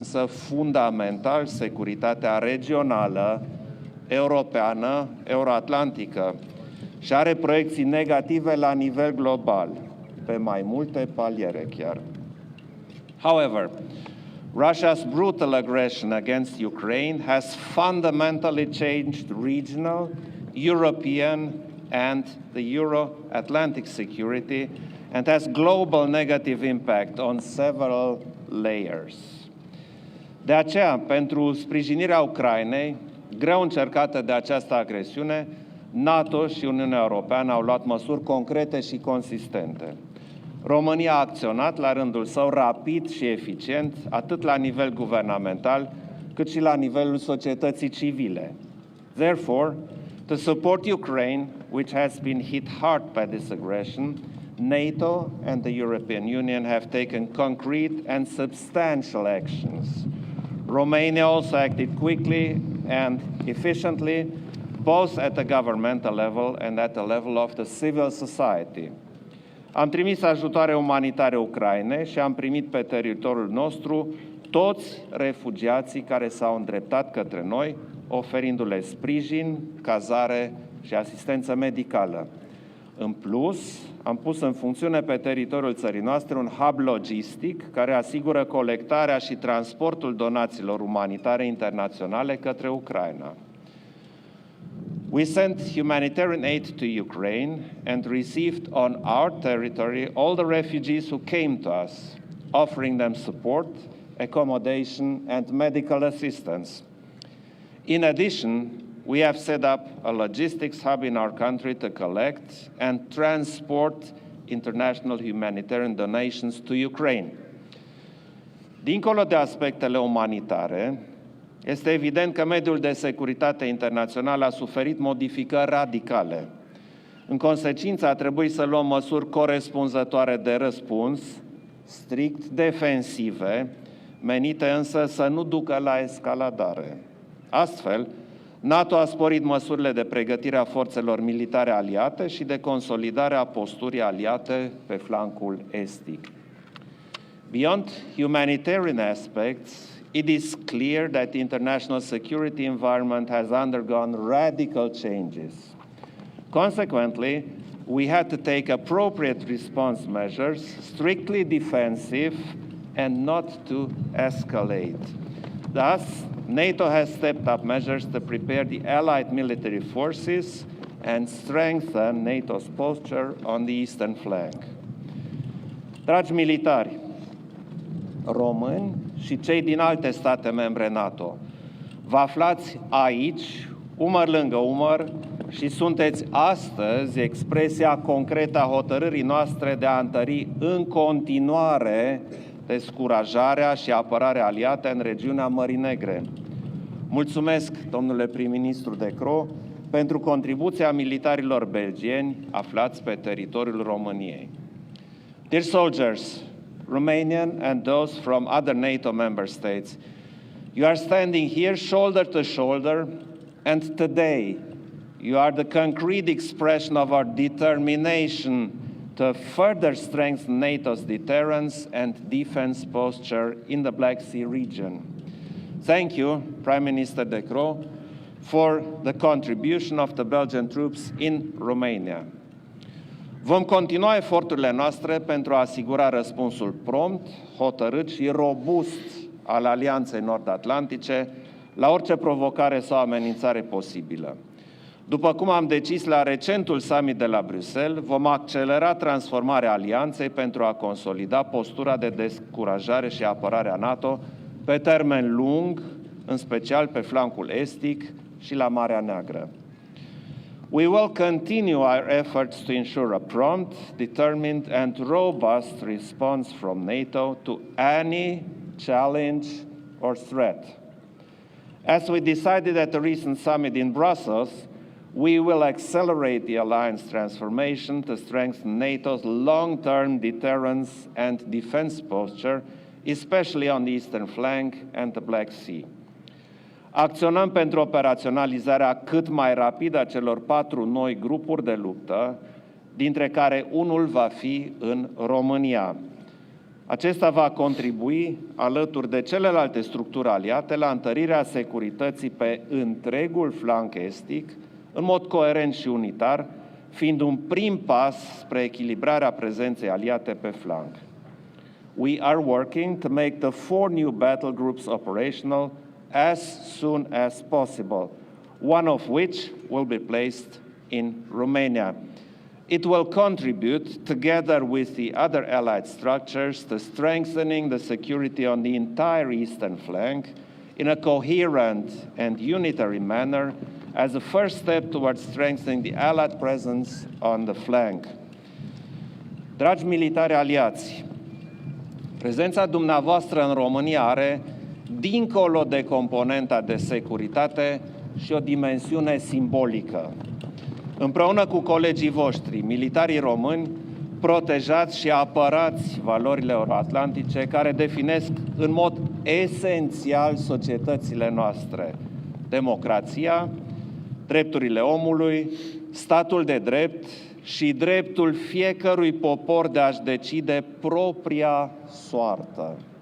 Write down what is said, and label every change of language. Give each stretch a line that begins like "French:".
Romanian: însă fundamental securitatea regională, europeană, euroatlantică și are proiecții negative la nivel global, pe mai multe paliere chiar.
English: However, Russia's brutal aggression against Ukraine has fundamentally changed regional, European, and the Euro-Atlantic security and has global negative impact on several layers.
Romanian: De aceea, pentru sprijinirea Ucrainei, greu încercată de această agresiune, NATO și Uniunea Europeană au luat măsuri concrete și consistente. România a acționat la rândul său rapid și eficient, atât la nivel guvernamental, cât și la nivelul societății civile.
English: Therefore, to support Ukraine, which has been hit hard by this aggression, NATO and the European Union have taken concrete and substantial actions. Romania also acted quickly and efficiently, both at the governmental level and at the level of the civil society.
Romanian: Am trimis ajutoare umanitare Ucrainei și am primit pe teritoriul nostru toți refugiații care s-au îndreptat către noi, oferindu-le sprijin, cazare și asistență medicală. În plus, am pus în funcțiune pe teritoriul țării noastre un hub logistic care asigură colectarea și transportul donațiilor umanitare internaționale către Ucraina.
English: We sent humanitarian aid to Ukraine and received on our territory all the refugees who came to us, offering them support, accommodation, and medical assistance. In addition, we have set up a logistics hub in our country to collect and transport international humanitarian donations to Ukraine.
Romanian: Dincolo de aspectele umanitare, este evident că mediul de securitate internațional a suferit modificări radicale. În consecință, a trebuit să luăm măsuri corespunzătoare de răspuns, strict defensive, menite însă să nu ducă la escaladare. Astfel, NATO a sporit măsurile de pregătire a forțelor militare aliate și de consolidare a posturii aliate pe flancul estic.
English: Beyond humanitarian aspects, it is clear that the international security environment has undergone radical changes. Consequently, we had to take appropriate response measures, strictly defensive and not to escalate. Thus, NATO has stepped up measures to prepare the allied military forces and strengthen NATO's posture on the eastern flank.
Romanian: Dragi militari, români și cei din alte state membre NATO, vă aflați aici, umăr lângă umăr, și sunteți astăzi expresia concretă a hotărârii noastre de a întări în continuare descurajarea și apărarea aliată în regiunea Mării Negre. Mulțumesc, domnule prim-ministru de Croo, pentru contribuția militarilor belgieni aflați pe teritoriul României.
English: Dear soldiers, Romanian and those from other NATO member states, you are standing here shoulder to shoulder, and today you are the concrete expression of our determination to further strengthen NATO's deterrence and defense posture in the Black Sea region. Thank you, Prime Minister de Croo, for the contribution of the Belgian troops in Romania.
Romanian: Vom continua eforturile noastre pentru a asigura răspunsul prompt, hotărât și robust al Alianței Nord-Atlantice la orice provocare sau amenințare posibilă. După cum am decis la recentul summit de la Bruxelles, vom accelera transformarea alianței pentru a consolida postura de descurajare și apărare a NATO pe termen lung, în special pe flancul estic și la Marea Neagră.
English: We will continue our efforts to ensure a prompt, determined and robust response from NATO to any challenge or threat. As we decided at the recent summit in Brussels, we will accelerate the alliance transformation to strengthen NATO's long-term deterrence and defense posture, especially on the eastern flank and the Black Sea.
Romanian: Acționăm pentru operaționalizarea cât mai rapidă a celor 4 noi grupuri de luptă, dintre care unul va fi în România. Acesta va contribui, alături de celelalte structuri aliate, la întărirea securității pe întregul flanc estic, în mod coerent și unitar, fiind un prim pas spre echilibrarea prezenței aliate pe flanc.
English: We are working to make the 4 new battle groups operational as soon as possible, one of which will be placed in Romania. It will contribute, together with the other allied structures, to strengthening the security on the entire eastern flank in a coherent and unitary manner as a first step towards strengthening the allied presence on the flank.
Romanian: Dragi militari aliați, prezența dumneavoastră în România are, dincolo de componenta de securitate, și o dimensiune simbolică. Împreună cu colegii voștri, militarii români, protejați și apărați valorile euroatlantice care definesc în mod esențial societățile noastre: democrația, drepturile omului, statul de drept și dreptul fiecărui popor de a-și decide propria soartă.